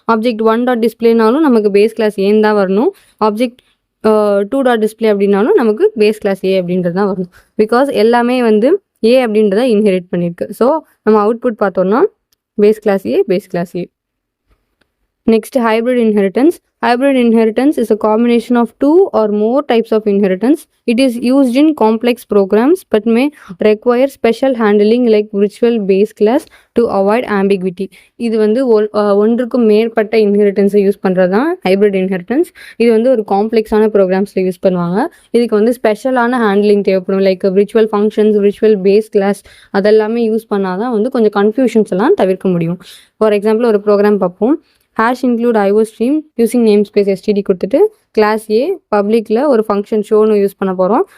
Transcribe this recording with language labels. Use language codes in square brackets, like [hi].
[ta] Object 1 dot டிஸ்பிளேனாலும் நமக்கு base class ஏன்னு தான் வரணும். ஆப்ஜெக்ட் 2 டாட் டிஸ்பிளே அப்படின்னாலும் நமக்கு பேஸ் கிளாஸ் ஏ அப்படின்றது தான் வரணும். பிகாஸ் எல்லாமே வந்து ஏ அப்படின்றத இன்ஹெரிட் பண்ணியிருக்கு. ஸோ நம்ம அவுட்புட் பார்த்தோம்னா base class A. [en] Next, hybrid inheritance. Hybrid inheritance is a combination of 2 or more types of inheritance. It is used in complex programs but may require special handling like virtual base class to avoid ambiguity. [ta] இது வந்து ஒன்றுக்கும் மேற்பட்ட இன்ஹெரிட்டன்ஸை use பண்ணுறது தான் hybrid inheritance. இது வந்து ஒரு காம்ப்ளெக்ஸான ப்ரோக்ராம்ஸில் use பண்ணுவாங்க. இதுக்கு வந்து ஸ்பெஷலான ஹேண்ட்லிங் தேவைப்படும், like virtual functions, virtual base class அதெல்லாமே யூஸ் பண்ணால் தான் வந்து கொஞ்சம் கன்ஃபியூஷன்ஸ் எல்லாம் தவிர்க்க முடியும். ஃபார் எக்ஸாம்பிள் ஒரு ப்ரோக்ராம் பார்ப்போம். Hash include IO stream using name space STD கொடுத்துட்டு கிளாஸ் ஏ பப்ளிக்கில் ஒரு ஃபங்க்ஷன் ஷோன்னு யூஸ் பண்ண போகிறோம்.